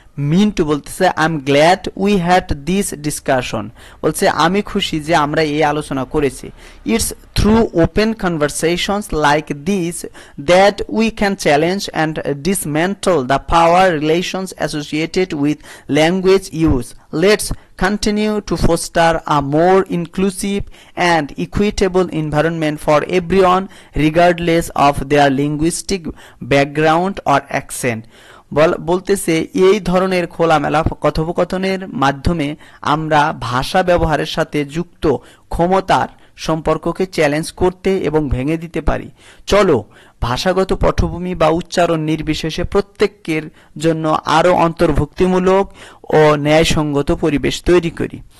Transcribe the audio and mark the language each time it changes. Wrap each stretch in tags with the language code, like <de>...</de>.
<bn>মিন্টু বলতেছে</bn> <en>I am glad we had this discussion.</en> <bn>বলছে আমি খুশি যে আমরা এই আলোচনা করেছি।</bn> <en>It's through open conversations like this that we can challenge and dismantle the power relations associated with language use. Let's continue to foster a more inclusive and equitable environment for everyone regardless of their linguistic background or accent.</en> <bn>বলতেছে এই ধরনের খোলামেলা কথোপকথনের মাধ্যমে আমরা ভাষা ব্যবহারের সাথে যুক্ত ক্ষমতার সম্পর্ককে চ্যালেঞ্জ করতে এবং ভেঙে দিতে পারি। চলো ভাষাগত পটভূমি বা উচ্চারণ নির্বিশেষে প্রত্যেকের জন্য আরো অন্তর্ভুক্তিমূলক ও ন্যায়সঙ্গত পরিবেশ তৈরি করি।</bn>